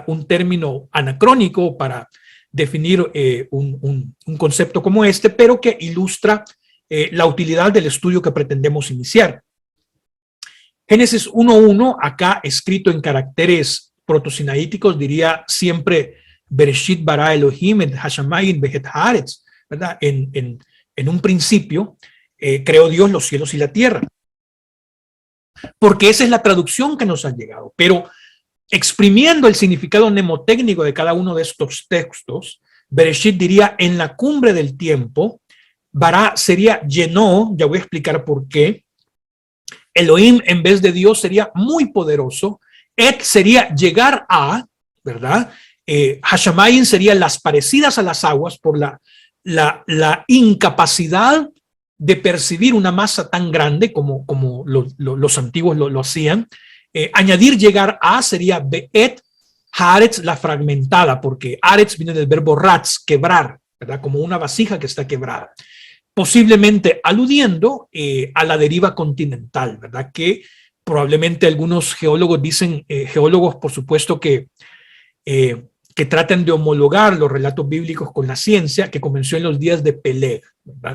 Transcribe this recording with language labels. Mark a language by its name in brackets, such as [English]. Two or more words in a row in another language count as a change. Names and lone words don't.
[Spanish] Un término anacrónico para definir un concepto como este, pero que ilustra la utilidad del estudio que pretendemos iniciar. Génesis 1.1, acá escrito en caracteres protosinaíticos, diría siempre [Hebrew] בראשית ברא אלהים את השמים ואת הארץ, [Spanish] ¿verdad? En un principio creó Dios los cielos y la tierra. Porque esa es la traducción que nos ha llegado. Pero exprimiendo el significado mnemotécnico de cada uno de estos textos, Bereshit diría en la cumbre del tiempo, bara sería llenó, ya voy a explicar por qué. Elohim en vez de Dios sería muy poderoso. Et sería llegar a, ¿verdad? Hashamayim sería las parecidas a las aguas por la incapacidad de percibir una masa tan grande como los antiguos lo hacían. Añadir llegar a sería [Hebrew] ואת הארץ, [Spanish] la fragmentada, porque haaretz viene del verbo ratz, quebrar, ¿verdad? Como una vasija que está quebrada. posiblemente aludiendo a la deriva continental, ¿verdad? Que probablemente algunos geólogos dicen, geólogos por supuesto que traten de homologar los relatos bíblicos con la ciencia, que comenzó en los días de Peleg, ¿verdad?